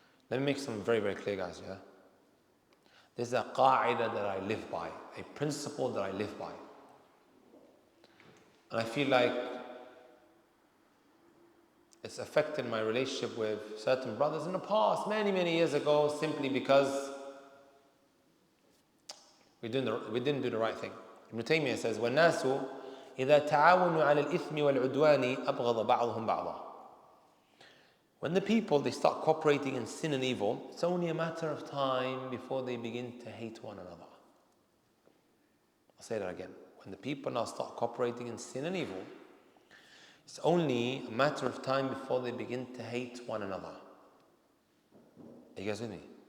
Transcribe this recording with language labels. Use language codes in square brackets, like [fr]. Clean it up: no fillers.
[en] Let me make something very, very clear, guys, yeah? This is a qa'idah that I live by, a principle that I live by. And I feel like it's affected my relationship with certain brothers in the past, many, many years ago, simply because we didn't do the right thing. Ibn Taymiyyah says, [ar] وَالنَّاسُ إِذَا تَعَاوَنُوا عَلَى الْإِثْمِ وَالْعُدْوَانِ أَبْغَضَ بَعْضُهُمْ بَعْضًا. [en] When the people, they start cooperating in sin and evil, it's only a matter of time before they begin to hate one another. I'll say that again. When the people now start cooperating in sin and evil, it's only a matter of time before they begin to hate one another. Are you guys with me?